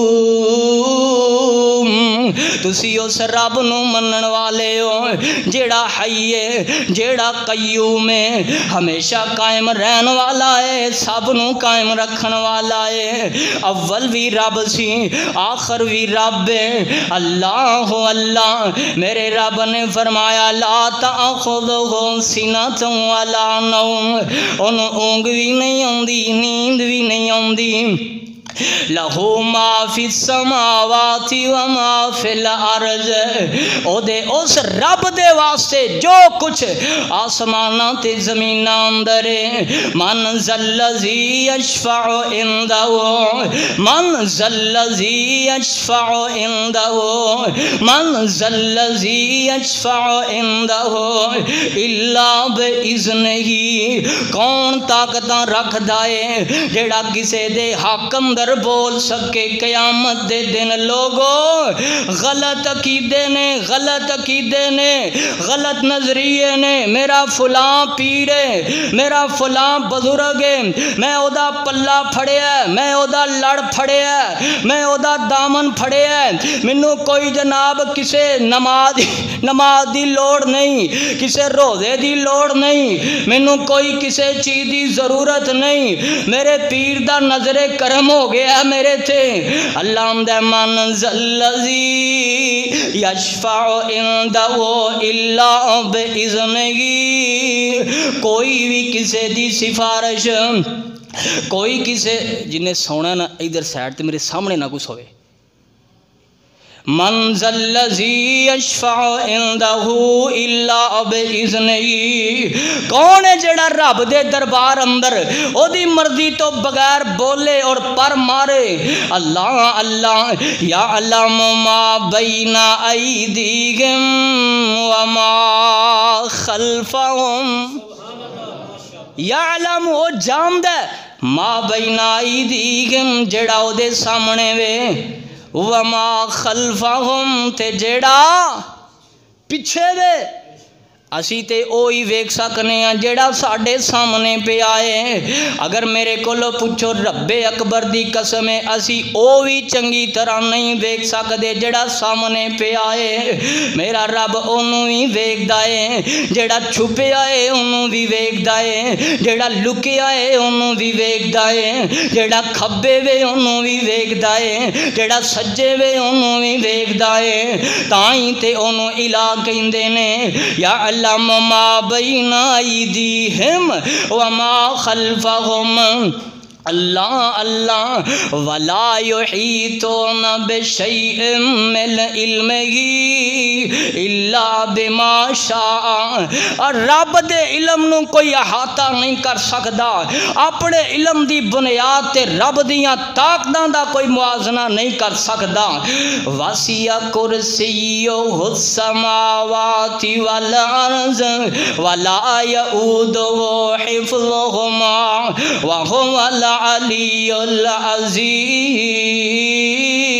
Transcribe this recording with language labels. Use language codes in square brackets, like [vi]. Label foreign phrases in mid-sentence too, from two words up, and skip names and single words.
[pa] تسی اس رب نو منن والے ہو جیڑا حی ہے، جیڑا قیوم ہے، ہمیشہ قائم رہن والا ہے، سب نو قائم رکھن والا ہے، اول بھی رب سی آخر بھی رب ہے۔ اللہ اللہ میرے رب نے فرمایا [ar] لا تأخذہ سنۃ ولا نوم، [pa] انہوں اونگ بھی نہیں آندی، نیند بھی نہیں آندی، [ar] لہو ما فی السماوات و ما فی الارض، [pa] او دے اس رب دے واسطے جو کچھ آسماناں تے زمیناں اندر ہے۔ [ar] من ذلذی یشفع عنده، من ذلذی یشفع عنده، من ذلذی یشفع عنده الا باذنہ، [pa] کون طاقتاں رکھدا ہے جیڑا کسے دے حق اندر بول سکے قیامت دے دن؟ لوگو غلط عقیدے نے، غلط عقیدے نے، غلط نظریے نے، میرا فلاں پیر ہے، میرا فلاں بزرگ ہے، میں او دا پلہ پھڑیا ہے، میں او دا لڑ پھڑیا ہے، میں او دا دامن پھڑیا ہے، مینوں کوئی جناب کسے نماز دی لوڑ نہیں، کسے روزے دی لوڑ نہیں، مینوں کوئی کسے چیز دی ضرورت نہیں، میرے پیر دا نظر کرم ہو گیا میرے تھے۔ [ar] اللہ دے من ذلذی یشفع عنده الا باذنہ، [pa] کوئی بھی کسے دی سفارش، کوئی کسے جنہیں سونا نا ادھر سائڈ تے میرے سامنے نہ کچھ ہوئے، [ar] من ذلذی یشفع عنده الا باذنہ، [pa] کون ہے جڑا رب دے دربار اندر او دی مرضی تو بغیر بولے اور پر مارے؟ [ar] اللہ اللہ یعلم ما بین ایدیہم وما خلفہم، [pa] یعلم وہ جاند ہے [ar] ما بین ایدیہم [pa] جڑا او دے سامنے وے، [ar] وما خلفہم [pa] تے جیڑا پچھے دے، اسی تے اوہی ویکھ سکنے ہیں جیڑا ساڈے سامنے پہ آئے۔ اگر میرے کولو پوچھو رب اکبر دی قسم ہے اسی اوہی چنگی طرح نہیں ویکھ سکدے جیڑا سامنے پہ آئے۔ میرا رب انہوں ہی ویکھدا ہے، جیڑا چھپیا ہے انہوں بھی ویکھدا ہے، جیڑا لکیا ہے انہوں بھی ویکھدا ہے، جیڑا کھبے وے انہوں بھی ویکھدا ہے، جیڑا سجے وے انہوں بھی ویکھدا ہے۔ تائیں تے انہوں الہ کہندے نے [ar] یا علم ما بین ایدیہم وما خلفہم، اللہ اللہ ولا یحیطون بشیء من علمہ الا بما شاء، [pa] اور رب دے علم نو کوئی احاطہ نہیں کر سکدا، اپنے علم دی بنیاد تے رب دیاں طاقتاں دا کوئی موازنہ نہیں کر سکدا۔ [ar] وسع کرسیہ السماوات والارض ولا یؤودہ حفظہما وہو العلی العظیم۔